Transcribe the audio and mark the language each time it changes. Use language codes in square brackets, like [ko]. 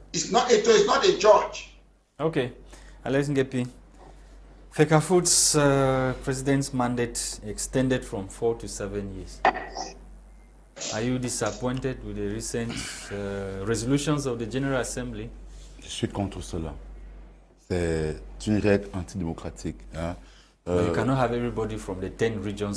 [en] It's not Eto is not a judge. Okay. Alex Ngeupi. FECAFOOT's president's mandate extended from 4 to 7 years. Are you disappointed with the recent resolutions of the General Assembly? [fr] Je suis contre cela. C'est une règle antidémocratique. Hein. [en] You cannot have everybody from the 10 regions